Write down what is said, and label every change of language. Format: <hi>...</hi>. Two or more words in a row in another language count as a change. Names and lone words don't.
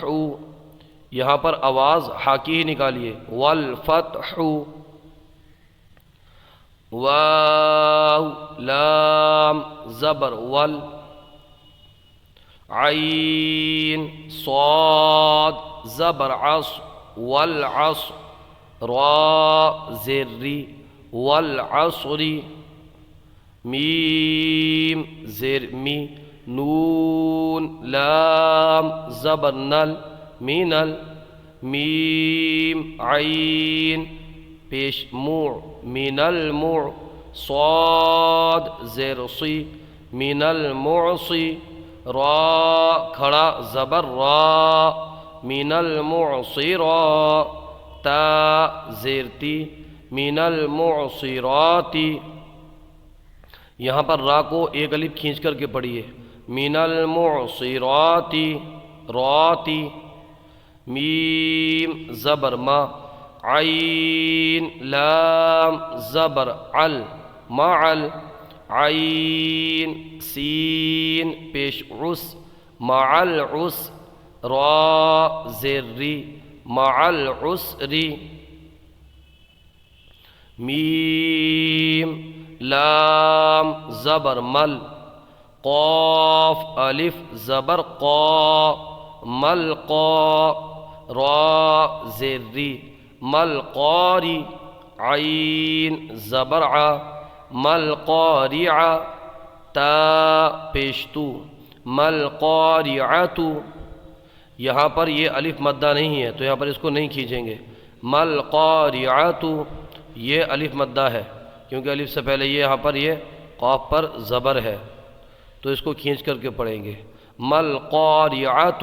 <ur>یہاں پر آواز ہا کی ہی نکالیے. والفتح. واو لام زبر ول، عین صاد زبر عص، والعصر را زیر ری، والعصر. میم زیر می، نون لام زبر نل، مینل. میم عین پیش موع، من الموع. صاد زیر صی، من المعصی. را کھڑا زبر را، من المعصرا. تا زیر تی، من المعصراتی. یہاں پر را کو ایک الف کھینچ کر کے پڑھیے.</ur> <ar>من المعصراتی راتی.</ar> <ur>میم زبر ما، عین لام زبر عل، معل. عین سین پیش عس، مع العس. را زیر ری،</ur> <ar>مع العسر.</ar> <ur>میم لام زبر مل، قاف الف زبر قا، ملقا. را زیر ری، ملقاری. عین زبر ع،</ur> <ar>ملقارع.</ar> <ur>تا پیشتو، ملقارعۃ. یہاں پر یہ الف مدہ نہیں ہے تو یہاں پر اس کو نہیں کھینچیں گے. ملقارعۃ یہ الف مدہ ہے کیونکہ الف سے پہلے یہ یہاں پر یہ قاف پر زبر ہے تو اس کو کھینچ کر کے پڑھیں گے.</ur> <ar>ملقارعۃ.</ar>